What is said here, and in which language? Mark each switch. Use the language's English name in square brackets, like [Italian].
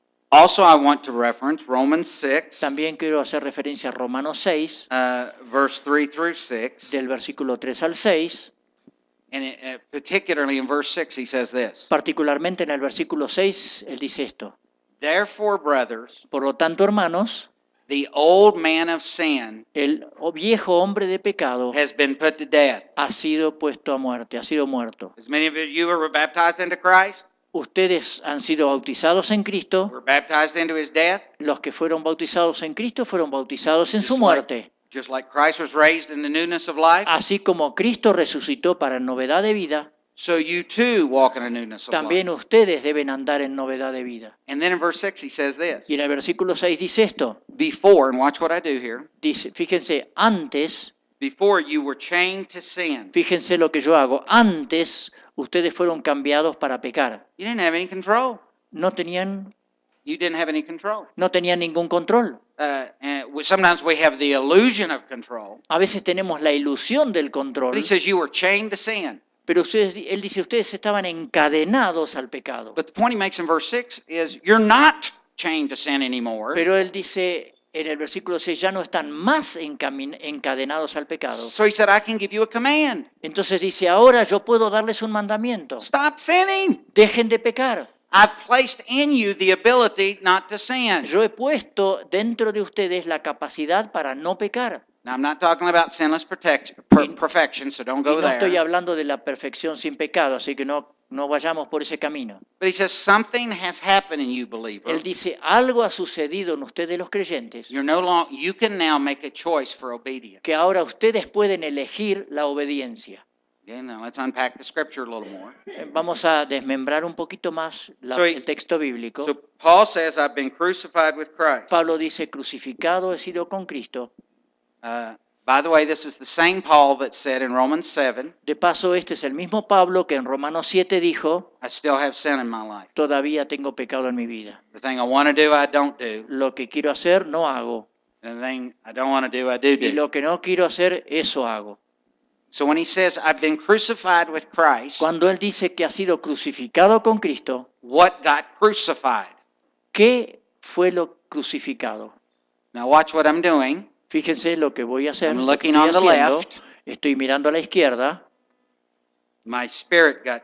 [English] Also, I want to reference Romans 6, [Spanish] También quiero hacer referencia a Romanos 6, [English] verse 3 through 6, [Spanish] del versículo 3 al 6, [English] and particularly in verse 6, he says this, [Spanish] particularmente en el versículo 6, él dice esto: [English] Therefore, brothers, [Spanish] por lo tanto, hermanos, [English] the old man of sin [Spanish] el viejo hombre de pecado [English] has been put to death. [Spanish] ha sido puesto a muerte, ha sido muerto. [English] As many of you were baptized into Christ, [Spanish] Ustedes han sido bautizados en Cristo. [English] were baptized into his death, [Spanish] Los que fueron bautizados en Cristo fueron bautizados en su [English] Just [Spanish] muerte. [English] just like Christ was raised in the newness of life, [Spanish] Así como Cristo resucitó para novedad de vida, [English] so you too walk in a newness of [Spanish] también [English] life. [Spanish] ustedes deben andar en novedad de vida. [English] And then in verse 6 he says this, [Spanish] Y en el versículo 6 dice esto, [English] before, and watch what I do here, [Spanish] dice, fíjense, antes, [English] before you were chained to sin, [Spanish] fíjense lo que yo hago, antes ustedes fueron cambiados para pecar. [English] you didn't have any control. [Spanish] No tenían [English] You didn't have any control. [Spanish] ningún control. [English] Sometimes we have the illusion of control. [Spanish] A veces tenemos la ilusión del [English] But [Spanish] control, [English] he says you were chained to sin. [Spanish] pero él dice, ustedes estaban encadenados al pecado. [English] But the point he makes in verse 6 is you're not chained to sin anymore. [Spanish] Pero él dice en el versículo 6, ya no están más encadenados al pecado. [English] So he said, I can give you a command. [Spanish] Entonces dice, ahora yo puedo darles un mandamiento. [English] Stop sinning. [Spanish] Dejen de pecar. [English] I've placed in you the ability not to sin. [Spanish] Yo he puesto dentro de ustedes la capacidad para no pecar. [English] Now, I'm not talking about sinless perfection, so don't [Spanish] Y [English] go [Spanish] no estoy [English] there. [Spanish] hablando de la perfección sin pecado, así que no vayamos por ese camino. [English] But he says something has happened in you, believer. [Spanish] Él dice, algo ha sucedido en ustedes los creyentes, [English] You're no longer. You can now make a choice for obedience. [Spanish] que ahora ustedes pueden elegir la obediencia. [English] Okay, now let's unpack the scripture a little more. [Spanish] Vamos a desmembrar un poquito más el texto bíblico. [English] So Paul says, I've been crucified with Christ. [Spanish] Pablo dice, crucificado he sido con Cristo. [English] By the way, this is the same Paul that said in Romans 7, [Spanish] De paso, este es el mismo Pablo que en Romanos 7 dijo, [English] I still have sin in my life. [Spanish] todavía tengo pecado en mi vida. [English] The thing I want to do, I don't do. [Spanish] Lo que quiero hacer, no hago. [English] And the thing I don't want to do, I do [Spanish] Y [English] do. [Spanish] lo que no quiero hacer, eso hago. [English] So when he says, I've been crucified with Christ, [Spanish] Cuando él dice que ha sido crucificado con Cristo, [English] what got crucified? [Spanish] ¿qué fue lo crucificado? [English] Now watch what I'm doing. [Spanish] Fíjense lo que voy a hacer. [English] I'm [Spanish] Lo que [English] looking [Spanish] estoy [English] on the [Spanish] haciendo, [English] left. [Spanish] estoy mirando a la izquierda. [English] My spirit got